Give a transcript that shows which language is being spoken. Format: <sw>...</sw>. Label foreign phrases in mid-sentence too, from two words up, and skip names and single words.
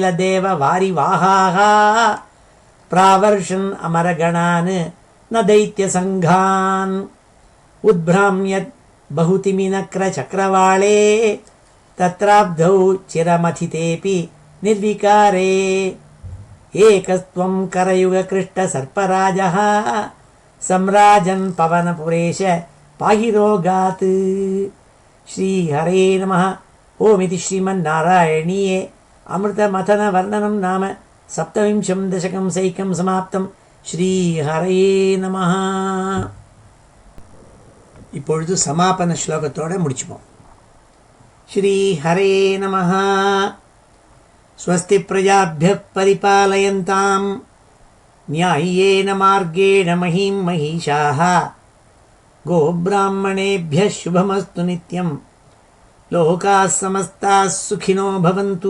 <sa>देववारिवाहाः प्रावर्षन् अमरगणान् न दैत्यसङ्घान् उद्भ्राम्यत् बहुतिमिनक्रचक्रवाळे तत्राब्धौ चिरमथितेऽपि निर्विकारे एकस्त्वं करयुगकृष्टसर्पराजः सम्राजन् पवनपुरेश पाहि रोगात्। श्रीहरे नमः। ओमिति श्रीमन्नारायणीये अमृतमथनवर्णनं नाम सप्तविंशं दशकं सैकं समाप्तं. श्रीहरे நமஹ.</sa> <ta>இப்பொழுது சமாபன ஸ்லோகத்தோட முடிச்சுப்போம்.</ta> <sa>श्रीहरे नमः. स्वस्ति प्रजाभ्यः परिपालयन्तां न्याय्येन मार्गेण महीं महिषाः गोब्राह्मणेभ्यः शुभमस्तु नित्यं लोकाः समस्ताः सुखिनो भवन्तु.</sa>